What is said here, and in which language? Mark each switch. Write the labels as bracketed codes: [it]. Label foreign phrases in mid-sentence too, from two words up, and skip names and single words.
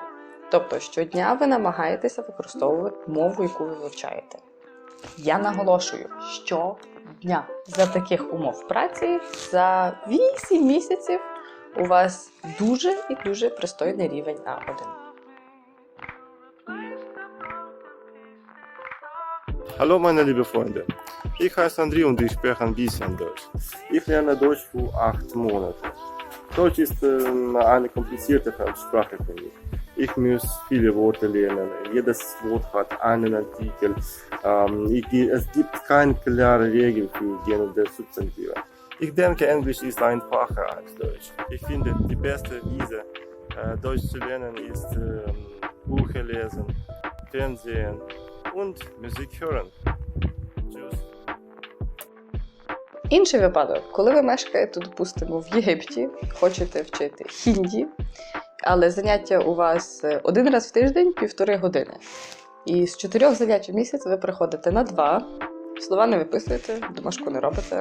[uk] Тобто щодня ви намагаєтеся використовувати мову, яку ви вивчаєте. Я наголошую, щодня. За таких умов праці за 8 місяців у вас дуже і дуже пристойний рівень А1. [de] Hallo meine liebe Freunde, ich heiße André und ich spreche ein bisschen Deutsch. Ich lerne Deutsch für 8 Monate. Deutsch ist eine komplizierte Fremdsprache für mich. Ich muss viele Worte lernen, jedes Wort hat einen Artikel. Es gibt keine klare Regel für Gen- und Substantive. Ich denke, Englisch ist einfacher als Deutsch. Ich finde, die beste Weise, Deutsch zu lernen, ist Bücher lesen, Fernsehen und Musik hören. Tschüss. [uk] Інший випадок, коли ви мешкаєте, допустимо, в Єгипті, хочете вчити хінді, але заняття у вас 1 раз в тиждень 1,5 години. І з 4 занять в місяць ви приходите на 2, слова не виписуєте, домашку не робите.